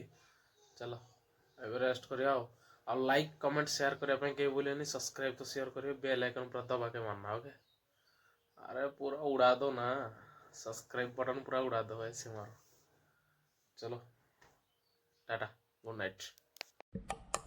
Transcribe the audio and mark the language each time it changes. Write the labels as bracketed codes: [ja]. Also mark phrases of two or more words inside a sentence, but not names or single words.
[or] चलो ଏବେ ରେଷ୍ଟ କରିବା ଆଉ [en] like comment share [or] କରିବା ପାଇଁ କେହି ଭୁଲିବେନି ସବସ୍କ୍ରାଇବ ତ ସେୟାର କରିବେ [en] bell icon [or] ପୁରା [hi] दबाके मारना ओके अरे पूरा उड़ा दो ना [en] subscribe button [hi] पूरा उड़ा दो ऐसे मारो चलो टाटा [en] good night